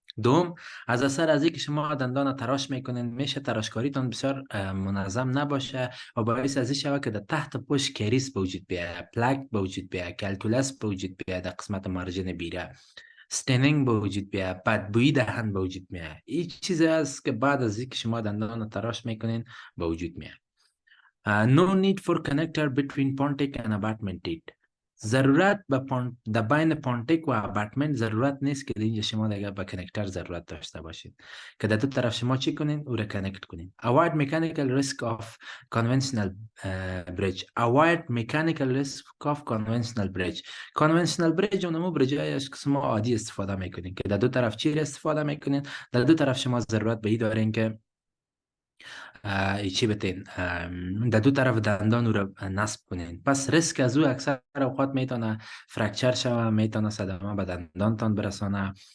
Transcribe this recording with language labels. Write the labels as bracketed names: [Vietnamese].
[Persian] دوم، از اثر از اینکه شما دندان تراش میکنین میشه تراشکاریتان بسیار منظم نباشه و باعث از این شود که در تحت پشت کریس به وجود بیاید، پلاک به وجود بیاید، کلکولس به وجود بیاید، در قسمت مارجین بیره استنینگ به وجود بیاید، بدبویی دهن به وجود میاد. این چیزی است که بعد از اینکه شما دندان تراش میکنین به وجود میاد. [English] No need for connector between pontic and abutment teeth. [Persian] ضرورت به بین پونتیک و اباتمنت ضرورت نیست که اینجا شما دیگه به کنکتر ضرورت داشته باشید که در دو طرف شما چی کنین؟ او را کنکت کنین. [English] Avoid mechanical risk of conventional bridge. Avoid mechanical risk of conventional bridge. [Persian] conventional bridge اونمو بریج است که شما عادی استفاده میکنین که در دو طرف چی استفاده میکنین؟ در دو طرف شما ضرورت به این دارین که چی بتین در دو طرف دندان رو نصب کنین. پس ریسک از او اکثر اوقات میتونه فرکچر شوه، میتونه صدمه به دندانتان برسانه.